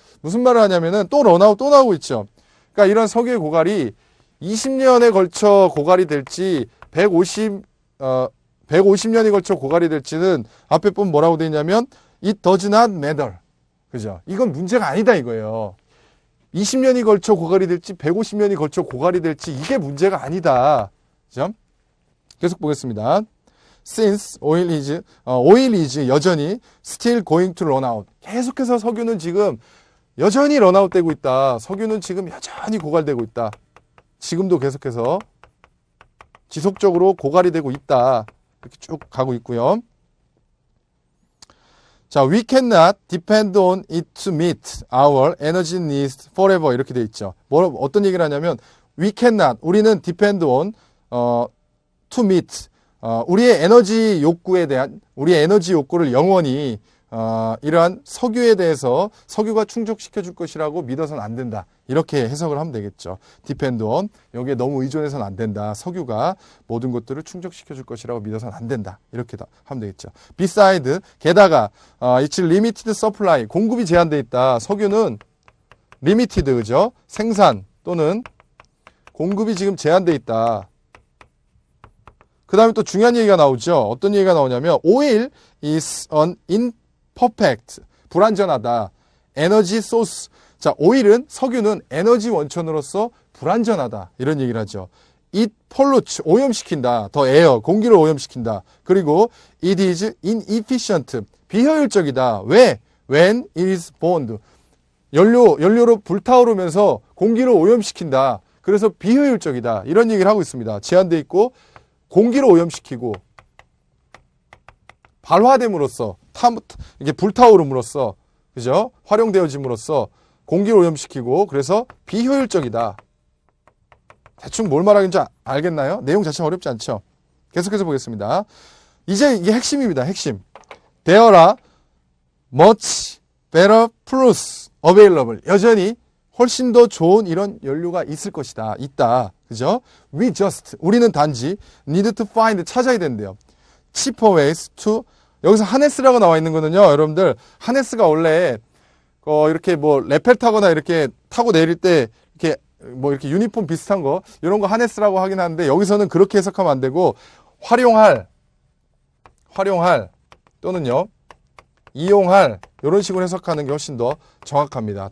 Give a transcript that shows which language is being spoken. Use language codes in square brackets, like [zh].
[ko] 무슨 말을 하냐면은 또 런아웃 또 나오고 있죠. 그러니까 이런 석유의 고갈이 20년에 걸쳐 고갈이 될지 150년에 걸쳐 고갈이 될지는 앞에 보면 뭐라고 돼 있냐면 [en] it does not matter. [ko] 그죠? 이건 문제가 아니다 이거예요. 20년이 걸쳐 고갈이 될지 150년이 걸쳐 고갈이 될지 이게 문제가 아니다. 그죠? 계속 보겠습니다. [en] Since oil is [ko] 여전히 [en] still going to run out. [ko] 계속해서 석유는 지금 여전히 런아웃 되고 있다. 석유는 지금 여전히 고갈되고 있다. 지금도 계속해서 지속적으로 고갈이 되고 있다. 이렇게 쭉 가고 있고요. [en] 자, we cannot depend on it to meet our energy needs forever [ko] 이렇게 돼 있죠. 어떤 얘기를 하냐면 [en] we cannot [ko] 우리는 [en] depend on to meet [ko] 우리의 에너지 욕구에 대한 우리의 에너지 욕구를 영원히 이러한 석유에 대해서 석유가 충족시켜 줄 것이라고 믿어서는 안 된다. 이렇게 해석을 하면 되겠죠. [en] depend on [ko] 여기에 너무 의존해서는 안 된다. 석유가 모든 것들을 충족시켜 줄 것이라고 믿어서는 안 된다. 이렇게 하면 되겠죠. [en] beside [ko] 게다가 [en] it's limited supply [ko] 공급이 제한돼 있다. 석유는 limited 그죠? 생산 또는 공급이 지금 제한돼 있다. 그 다음에 또 중요한 얘기가 나오죠. 어떤 얘기가 나오냐면 [en] oil is an imperfect [ko] 불완전하다. 에너지 소스 자 오일은 석유는 에너지 원천으로서 불완전하다. 이런 얘기를 하죠. [en] it pollutes [ko] 오염시킨다. 더 에어 공기를 오염시킨다. 그리고 [en] it is inefficient [ko] 비효율적이다. 왜? [en] when it is burned [ko] 연료로 불타오르면서 공기를 오염시킨다. 그래서 비효율적이다. 이런 얘기를 하고 있습니다. 제한돼 있고 공기를 오염시키고 발화됨으로써 이게 불타오름으로써, 그죠? 활용되어짐으로써 공기를 오염시키고, 그래서 비효율적이다. 대충 뭘 말하는지 알겠나요? 내용 자체가 어렵지 않죠? 계속해서 보겠습니다. 이제 이게 핵심입니다. 핵심. [en] There are much better fuels available. [ko] 여전히 훨씬 더 좋은 이런 연료가 있을 것이다. 있다. 그죠? 우리는 단지 [en] need to find, [ko] 찾아야 된대요. [en] cheaper ways to, [ko] 여기서 하네스라고 나와 있는 거는요, 여러분들, 하네스가 원래, 이렇게 뭐, 레펠 타거나 이렇게 타고 내릴 때, 이렇게 유니폼 비슷한 거, 이런 거 하네스라고 하긴 하는데, 여기서는 그렇게 해석하면 안 되고, 활용할, 또는요, 이용할, 이런 식으로 해석하는 게 훨씬 더 정확합니다.